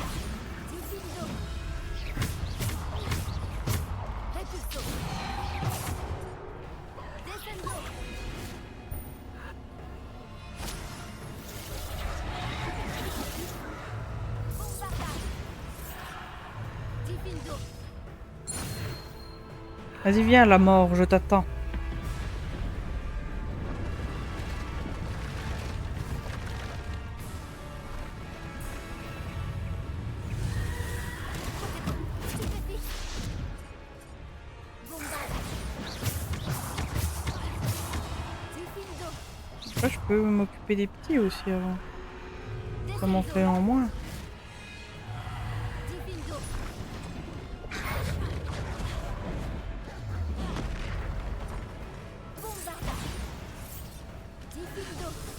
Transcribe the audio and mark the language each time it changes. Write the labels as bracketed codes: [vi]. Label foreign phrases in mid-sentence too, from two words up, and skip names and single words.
[fr] Diffindo. Repulso. Descendo. Bombarda. Diffindo. Vas-y, viens, la mort, je t'attends. Stupéfique. Bombarda. Diffindo. peux m'occuper des petits aussi avant. Ça m'en fait en moins. Diffindo. Bombarda. Diffindo.